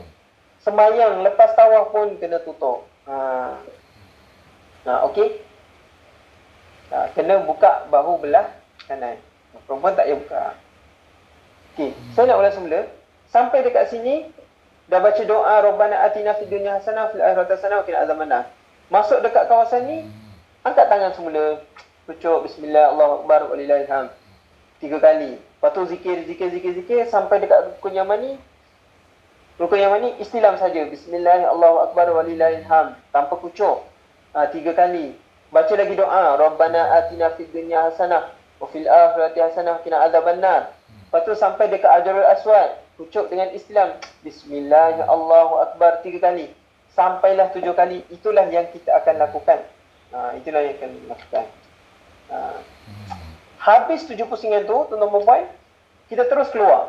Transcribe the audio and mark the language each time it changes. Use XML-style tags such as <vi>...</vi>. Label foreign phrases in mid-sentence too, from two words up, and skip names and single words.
<ms>Semayang lepas tawaf pun kena tutup. Okey. Kena buka bahu belah kanan. Perempuan tak payah buka. Okey, saya nak ulang semula. Sampai dekat sini dah baca doa</ms> <ar>ربنا آتنا في الدنيا حسنة في الآخرة حسنة وقنا عذاب النار.</ar> <ms>Masuk dekat kawasan ni, angkat tangan semula. Ucap</ms> <ar>بسم الله الله أكبر ولله الحمد</ar> <ms>3 kali. Lepas tu zikir sampai dekat rukun yang mana ni? Rukun yang mana ni? Istilam saja.</ms> <ar>بسم الله الله أكبر ولله الحمد</ar> <ms>tanpa kucuk. 3 kali. Baca lagi doa</ms> <ar>ربنا آتنا في الدنيا حسنة وفي الآخرة حسنة وقنا عذاب النار.</ar> <ms>Lepas tu sampai dekat Hajarul Aswad, kucuk dengan Islam.</ms> <ar>بسم الله الله أكبر</ar> <ms>3 kali. Sampailah 7 kali. Itulah yang kita akan lakukan. Itulah yang akan lakukan. Habis 7 pusingan tu, tuan-tuan dan puan, kita terus keluar.</ms>